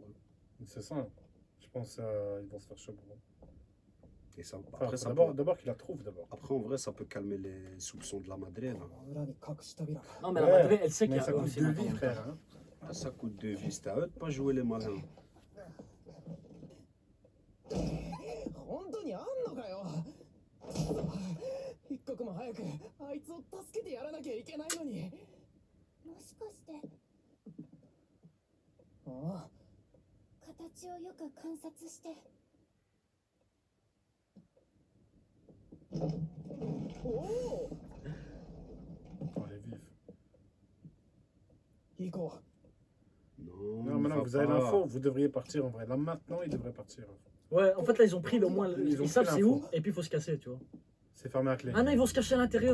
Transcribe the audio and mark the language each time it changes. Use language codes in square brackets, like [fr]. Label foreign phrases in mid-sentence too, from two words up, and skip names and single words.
[fr] Hein. C'est ça. Je pense qu'ils vont se faire chaud. Bro. Et ça, Enfin, après, ça d'abord, peut- d'abord qu'il la trouve, d'abord. après, en vrai, ça peut calmer les soupçons de la Madrid. [ja] この裏に隠し扉が [fr] Non, mais la Ouais, Madrid, elle sait qu'il y Mais a ça eux coûte aussi deux maintenant. vies, frère. Hein. Ah, ça coûte de vie, c'est à eux de pas jouer les malins. [ja] 本当にあんのかよ一刻も早くあいつを助けてやらなきゃいけないのにもしかしてああ形をよく観察して。おお [fr] Oh, elle est vive. [ja] 行こ [fr] Non, Non, il maintenant va que vous avez pas. l'info, vous devriez partir en vrai. Là, maintenant, ils devraient partir. Ouais, en fait là, ils ont pris au moins. Ils ont Ils savent pris c'est l'info. où et puis il faut se casser, tu vois. C'est fermé à clé. Ah non, ils vont se cacher à l'intérieur.